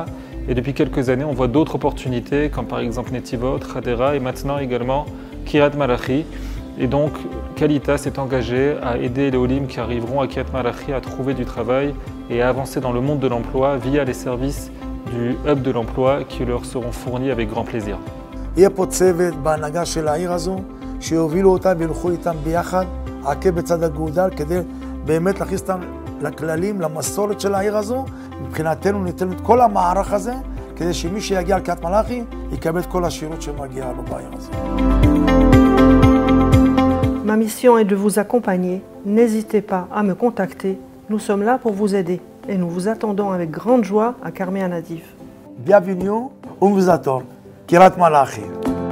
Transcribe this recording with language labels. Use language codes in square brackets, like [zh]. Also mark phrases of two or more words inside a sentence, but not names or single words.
[fr] Et depuis quelques années, on voit d'autres opportunités, comme par exemple Netivot, Hadera et maintenant également Kiryat Malachi. Et donc, Qualitas s'est engagé à aider les Olim qui arriveront à Kiryat Malachi à trouver du travail et à avancer dans le monde de l'emploi via les services du Hub de l'emploi qui leur seront fournis avec grand plaisir. [he] יהיה פה צוות בהנהגה של העיר הזו, שיובילו אותם וילכו איתם ביחד, עקב בצד אגודל, כדי באמת להכניס אותם לכללים, למסורת של העיר הזו. מבחינתנו ניתן את כל המערך הזה, כדי שמי שיגיע לקריית מלאכי, יקבל את כל השירות שמגיע לו בעיר הזו. [fr] Ma mission est de vous accompagner. N'hésitez pas à me contacter. Nous sommes là pour vous aider et nous vous attendons avec grande joie à Carmel Nadif. Bienvenue, on vous attend. Kiryat Malachi.